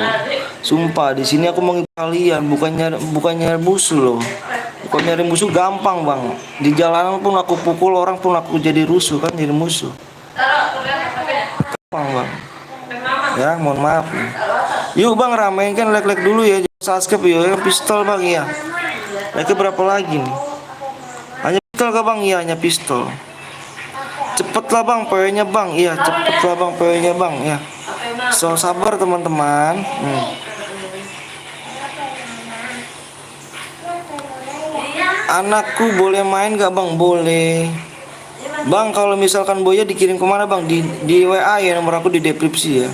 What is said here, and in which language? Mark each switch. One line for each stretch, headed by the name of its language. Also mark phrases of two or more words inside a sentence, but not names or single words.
Indonesian: Sumpah di sini aku menghibur kalian, bukannya musuh loh. Bukan nyari musuh gampang bang. Di jalanan pun aku pukul orang pun aku jadi rusuh kan, jadi musuh. Gampang bang. Ya mohon maaf. Yuk bang ramein kan like dulu ya. Jangan subscribe yuk. Yang pistol bang ya. Like berapa lagi nih? Hanya pistol kah bang? Iya hanya pistol. Cepetlah bang PW-nya bang. Iya cepetlah bang PW-nya bang ya. So sabar teman-teman. Anakku boleh main gak bang? Boleh. Bang kalau misalkan Boya dikirim kemana bang? Di WA ya, nomor aku di deskripsi ya.